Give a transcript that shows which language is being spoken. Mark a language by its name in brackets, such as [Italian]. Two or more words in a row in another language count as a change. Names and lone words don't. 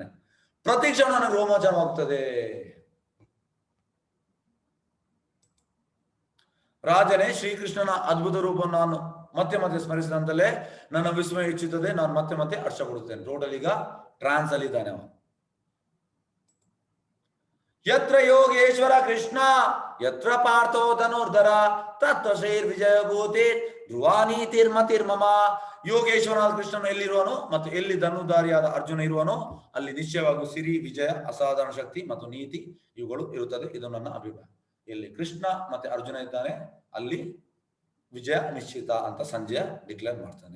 [Kannada] ಪ್ರತಿ ಕ್ಷಣ ನನಗೆ ರೋಮಾಂಚನವಾಗ್ತದೆ. ರಾಜನೇ, ಶ್ರೀಕೃಷ್ಣನ ಅದ್ಭುತ ರೂಪವನ್ನು ನಾನು ಮತ್ತೆ ಮತ್ತೆ ಸ್ಮರಿಸಿದಂತಲೇ ನನ್ನ ವಿಸ್ಮಯ ಹೆಚ್ಚುತ್ತದೆ, ನಾನು ಮತ್ತೆ ಮತ್ತೆ ಹರ್ಷ ಪಡುತ್ತೇನೆ. ಟೋಟಲ್ ಈಗ ಟ್ರಾನ್ಸ್ ಅಲ್ಲಿ ಇದ್ದಾನೆ ಅವ. [Sanskrit] ಯತ್ರ ಯೋಗೇಶ್ವರ ಕೃಷ್ಣ ಯತ್ರ ಪಾರ್ಥೋ ಧನುರ್ಧರ ತತ್ವ ಶ್ರೀರ್ ವಿಜಯ ಭೂತಿ ಧ್ರುವಾನೀತಿರ್ಮತಿರ್ಮಮ. [Kannada] ಯೋಗೇಶ್ವರನಾದ ಕೃಷ್ಣನು ಎಲ್ಲಿರುವನು ಮತ್ತು ಎಲ್ಲಿ ಧನುಧಾರಿಯಾದ ಅರ್ಜುನ ಇರುವನೋ ಅಲ್ಲಿ ನಿಶ್ಚಯವಾಗೂ ಸಿರಿ, ವಿಜಯ, ಅಸಾಧಾರಣ ಶಕ್ತಿ ಮತ್ತು ನೀತಿ ಇವುಗಳು ಇರುತ್ತದೆ. ಇದು ನನ್ನ ಅಭಿಪ್ರಾಯ. ಎಲ್ಲಿ ಕೃಷ್ಣ ಮತ್ತೆ ಅರ್ಜುನ ಇದ್ದಾನೆ ಅಲ್ಲಿ ವಿಜಯ ನಿಶ್ಚಿತ ಅಂತ ಸಂಜಯ ಡಿಕ್ಲೇರ್ ಮಾಡ್ತಾನೆ.